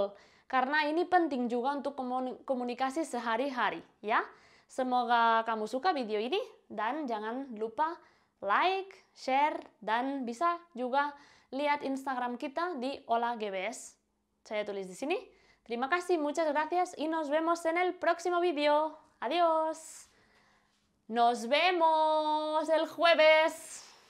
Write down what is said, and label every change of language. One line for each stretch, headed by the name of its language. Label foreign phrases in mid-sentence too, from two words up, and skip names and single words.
Indonesian: Karena ini penting juga untuk komunikasi sehari-hari. Ya. Semoga kamu suka video ini dan jangan lupa like, share, dan bisa juga lihat Instagram kita di Hola GBS. Saya tulis di sini. Terima kasih,
Spanish: muchas gracias y nos vemos en el próximo video. Adiós. Nos vemos el jueves.